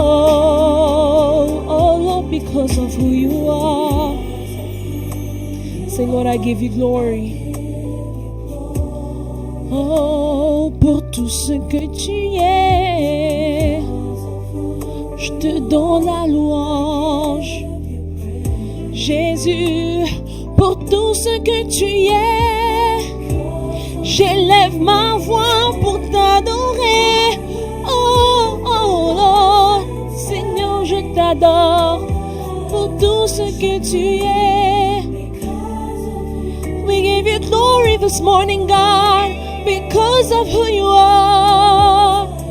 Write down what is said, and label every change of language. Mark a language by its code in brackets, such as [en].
[en] Oh Lord, because of who you are. Say, Lord, I give you glory. [fr] Oh, pour tout ce que tu es, je te donne la louange. Jésus, pour tout ce que tu es, j'élève ma voix pour t'adorer. Oh, oh, Lord, Seigneur, je t'adore pour tout ce que tu es. [en] We give you glory this morning, God, because of who you are.